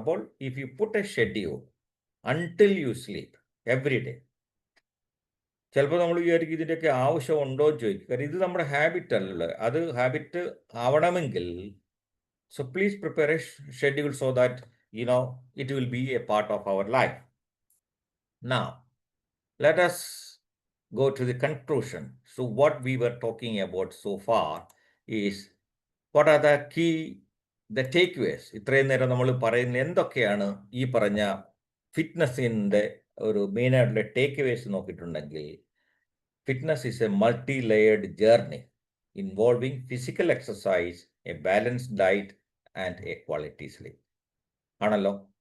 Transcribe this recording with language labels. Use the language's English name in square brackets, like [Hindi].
[English] അപ്പോൾ if you put a schedule until you sleep every day. [Malayalam] ചിലപ്പോൾ നമ്മൾ വിചാരിക്കും ഇതിൻ്റെയൊക്കെ ആവശ്യമുണ്ടോ എന്ന് ചോദിക്കും. കാരണം ഇത് നമ്മുടെ ഹാബിറ്റ് അല്ലല്ലോ. അത് ഹാബിറ്റ് ആവണമെങ്കിൽ [English] So please prepare a schedule so that it will be a part of our life. Now, let us go to the conclusion. So what we were talking about so far is what are the takeaways. [Malayalam] ഇത്രയും നേരം നമ്മൾ പറയുന്ന എന്തൊക്കെയാണ് ഈ പറഞ്ഞ ഫിറ്റ്നസിൻ്റെ ഒരു മെയിനായിട്ടുള്ള ടേക്ക്അവേസ് നോക്കിയിട്ടുണ്ടെങ്കിൽ, [English] fitness is a multi layered journey involving physical exercise, a balanced diet and a quality sleep [Malayalam] ആണല്ലോ.